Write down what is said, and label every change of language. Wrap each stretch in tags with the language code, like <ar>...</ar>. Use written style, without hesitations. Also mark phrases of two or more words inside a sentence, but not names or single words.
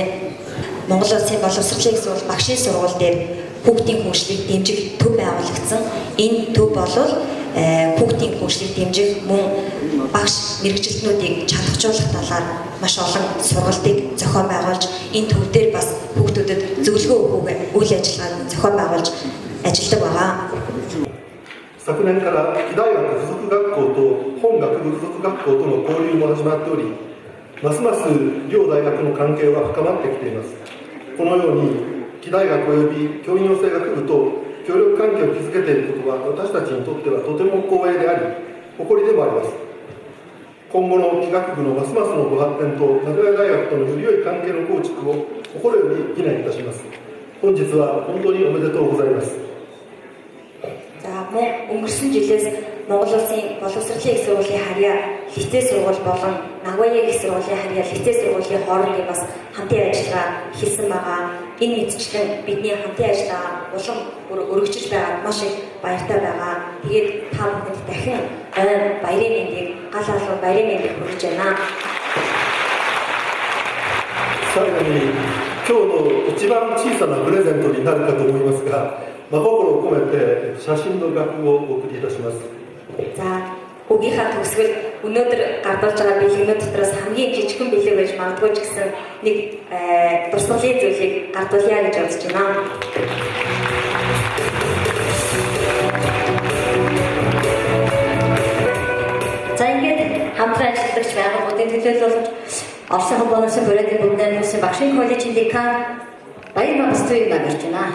<mn>Монгол улсын боловсролын их сургууль багшийн сургууль дээр хүүхдийн хөгжлийг дэмжих төв байгуулагдсан. Энэ төв болвол хүүхдийн хөгжлийг дэмжих мөн багш мэргэжилтнүүдийг чадахжуулах талаар маш олон сургалтыг зохион байгуулж, энэ төв дээр бас хүүхдүүдэд зөвлөгөө өгөх үйл ажиллагааг зохион байгуулж ажилладаг байгаа.</mn> <ja>昨年から木大学附属学校と本学部附属学校との交流も始まっており、ますます両大学の関係は深まってきています。このように木大学および教員養成学部と協力関係を築けていることは私たちにとってはとても光栄であり、誇りでもあります。今後の気学部のますますのご発展と名古屋大学とのより良い関係の構築を心より祈念いたします。本日は本当におめでとうございます。</ja> <mn>өнгөрсөн жилээс Монгол улсын боловсролын их сургуулийн харьяа лицей сургууль болон Нагоягийн их сургуулийн харьяа лицей сургуулийн хоорондын бас хамтын ажиллагаа хийсэн байгаа. Энэ мэдчлэн бидний хамтын ажиллагаа улам өргөжж байгаад маш их баяртай байгаа. Тэгээд та бүхэнд дахин баярын мэндийг, гал алуун баярын мэндийг хүргэж байна.</mn> <ja>最後に今日の一番小さなプレゼントになるかと思いますが、真心を込めて写真の額をお送りいたします。</ja> <mn>За, өгийнхаа төгсгөл өнөөдөр гардуулж байгаа бэлгэнүүд дотроос хамгийн жижигхэн бэлэг байж магадгүй ч гэсэн нэг дурсгалын зүйлийг гардуулъя гэж бодож байна. За ингээд хамтран ажилладаг байгууллагуудын төлөөлөл Орсын холбооноос бүрэлдэхүүн бүтээн улсын багшийн коллежийн декан Баяр Бastуйг нагаж байна.</mn>